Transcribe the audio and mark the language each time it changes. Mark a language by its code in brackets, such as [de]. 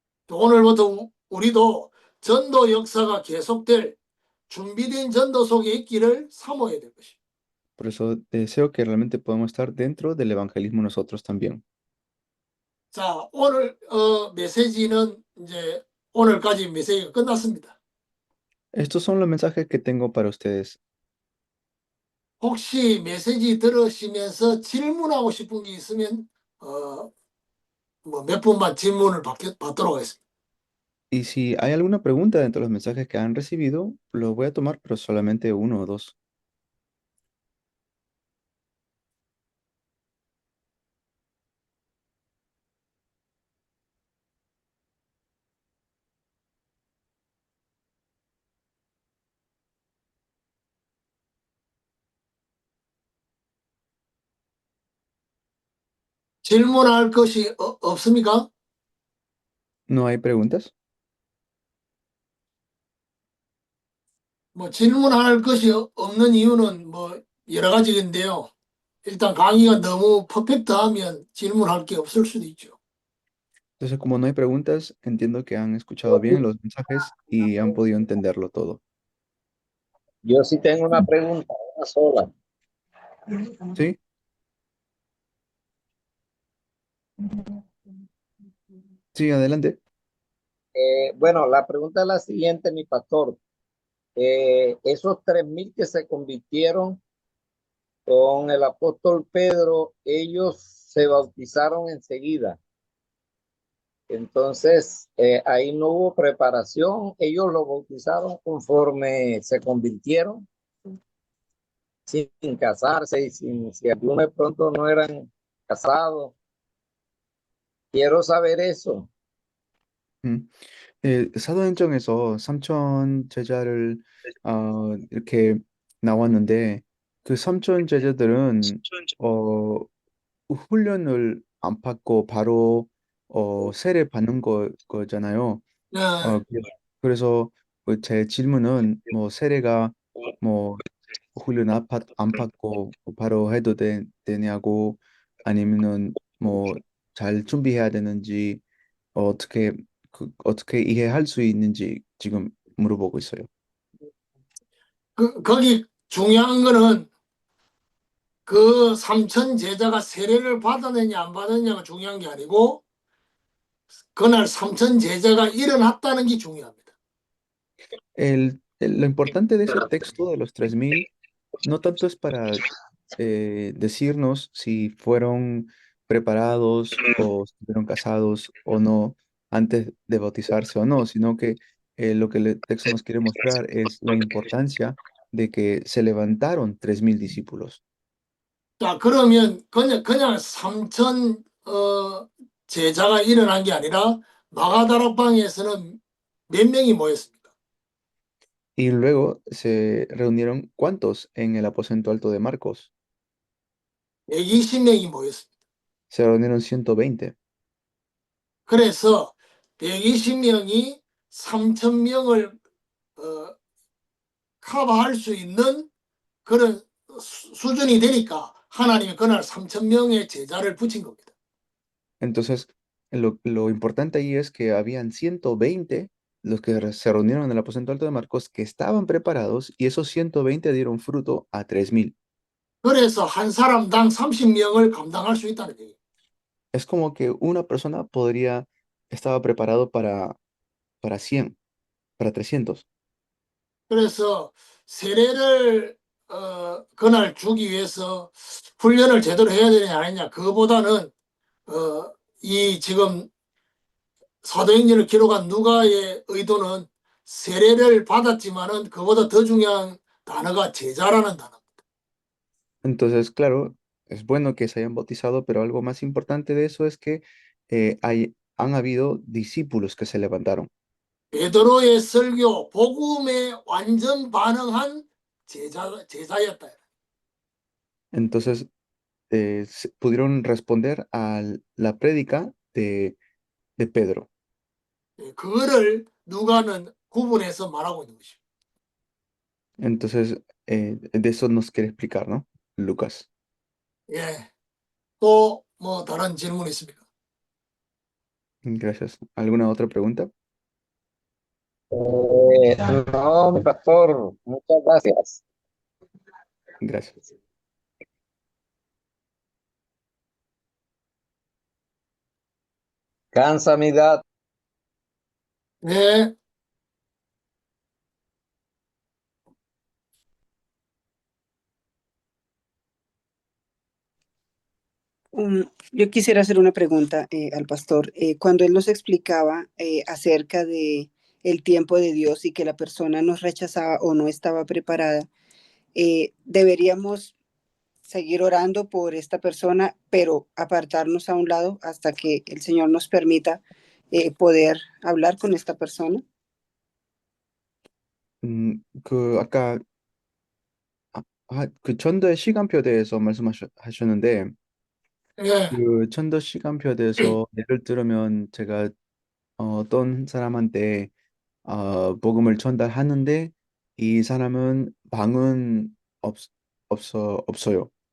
[ko] 오늘부터 우리도 전도 역사가 계속될 준비된 전도 속에 있기를 사모해야 될 것입니다. [es] Por eso deseo que realmente podamos estar dentro del evangelismo nosotros también. [ko] 자, 오늘 메시지는 이제 오늘까지 메시지가 끝났습니다. [es] Estos son los mensajes que tengo para ustedes. [ko] 혹시 메시지 들으시면서 질문하고 싶은 게 있으면 뭐 몇 분만 질문을 받도록 하겠습니다. [es] Y si hay alguna pregunta dentro de los mensajes que han recibido, los voy a tomar, pero solamente uno o dos. [ko] 질문할 것이 없습니까? [es] ¿No hay preguntas? [ko] 뭐 질문할 것이 없는 이유는 뭐 여러 가지인데요. 일단 강의가 너무 퍼펙트하면 질문할 게 없을 수도 있죠. [es] Entonces, como no hay preguntas, entiendo que han escuchado bien los mensajes y han podido entenderlo todo. Yo sí tengo una pregunta, una sola. ¿Sí? Sí, adelante. Bueno, la pregunta es la siguiente, mi pastor. Esos 3,000 que se convirtieron con el apóstol Pedro, ellos se bautizaron enseguida. Entonces, ahí no hubo preparación. Ellos lo bautizaron conforme se convirtieron, sin casarse y si algunos de pronto no eran casados. Quiero saber eso. 음. [ko] 사도행정에서 삼천 제자를 이렇게 나왔는데 그 삼천 제자들은 어, 훈련을 안 받고 바로 세례 받는 거잖아요. 네, 그래서 제 질문은 뭐 세례가 뭐 훈련 안 받고 바로 해도 되냐고 아니면은 뭐 잘 준비해야 되는지 어떻게 어떻게 이해할 수 있는지 지금 물어보고 있어요. 거기 중요한 거는 그 삼천 제자가 세례를 받았느냐 안 받았느냐가 중요한 게 아니고 그날 삼천 제자가 일어났다는 게 중요합니다. [es] Lo importante de ese texto de los 3000 no tanto es para decirnos si fueron preparados o si fueron casados o no antes de bautizarse o no, sino que lo que el texto nos quiere mostrar es la importancia de que se levantaron 3000 discípulos. [ko] 자, 그러면 그냥 삼천 제자가 일어난 게 아니라 마가다락방에서는 몇 명이 모였습니까? [es] Y luego se reunieron, ¿cuántos en el aposento alto de Marcos? [ko] 120명이 모였습니다. [es] Se reunieron 120. [ko] 그래서 120명이 3천 명을 커버할 수 있는 그런 수준이 되니까 하나님이 그날 3천 명의 제자를 붙인 겁니다. [es] Entonces, lo importante ahí es que habían 120 los que se reunieron en el aposento alto de Marcos que estaban preparados y esos 120 dieron fruto a 3000. [ko] 그래서 한 사람당 30명을 감당할 수 있다는 얘기예요. [es] es como que una persona estaba preparado para 100, para 300. [ko] 그래서 세례를 그날 주기 위해서 훈련을 제대로 해야 되느냐 아니냐 그거보다는 이 지금 사도행전을 기록한 누가의 의도는 세례를 받았지만은 그보다 더 중요한 단어가 제자라는 단어. [es] Entonces, claro, es bueno que se hayan bautizado, pero algo más importante de eso es que han habido discípulos que se levantaron. [ko] 베드로의 설교 복음에 완전 반응한 제자였다. [es] Entonces, pudieron responder a la prédica de Pedro. [ko] 그거를 누가는 구분해서 말하고 있는 것이죠. [es] Entonces, de eso nos quiere explicar, ¿no? Lucas. [ko] 예. 또 뭐 다른 질문 있습니까? [es] Gracias. ¿Alguna otra pregunta? No, mi pastor, muchas gracias. Gracias. Cansa mi edad. [ko] 네. [es] Yo quisiera hacer una pregunta al pastor. Cuando él nos explicaba acerca de el tiempo de Dios y que la persona nos rechazaba o no estaba preparada, deberíamos seguir orando por esta persona, pero apartarnos a un lado hasta que el Señor nos permita poder hablar con esta persona. [ko] 아까 그 천도의 시간표에 대해서 말씀하셨는데, 예. 그 천도 시간표에 대해서 예를 들면 제가 어떤 사람한테 복음을 전달하는데 이 사람은 없, 없어요.